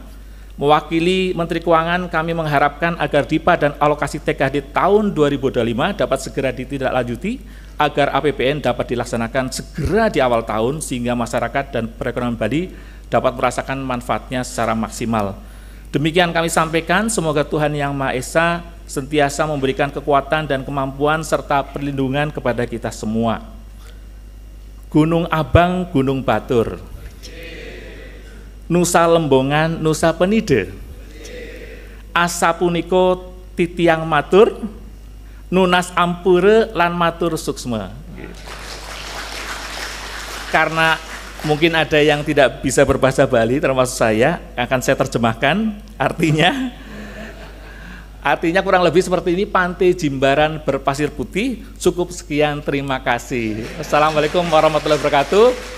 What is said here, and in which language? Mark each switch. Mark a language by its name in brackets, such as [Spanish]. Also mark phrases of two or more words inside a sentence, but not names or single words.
[Indonesian] Mewakili Menteri Keuangan, kami mengharapkan agar DIPA dan alokasi TKD tahun 2025 dapat segera ditindaklanjuti agar APBN dapat dilaksanakan segera di awal tahun sehingga masyarakat dan perekonomian Bali dapat merasakan manfaatnya secara maksimal. Demikian kami sampaikan, semoga Tuhan Yang Maha Esa sentiasa memberikan kekuatan dan kemampuan serta perlindungan kepada kita semua. Gunung Abang, [Balinese] Gunung Batur, Nusa Lembongan, Nusa Penide, asa puniko titiang matur, nunas ampure lan matur suksma. [Indonesian] Karena mungkin ada yang tidak bisa berbahasa Bali, termasuk saya, akan saya terjemahkan. Artinya kurang lebih seperti ini, pantai Jimbaran berpasir putih. Cukup sekian, terima kasih. [Arabic] السلام عليكم ورحمة الله وبركاته.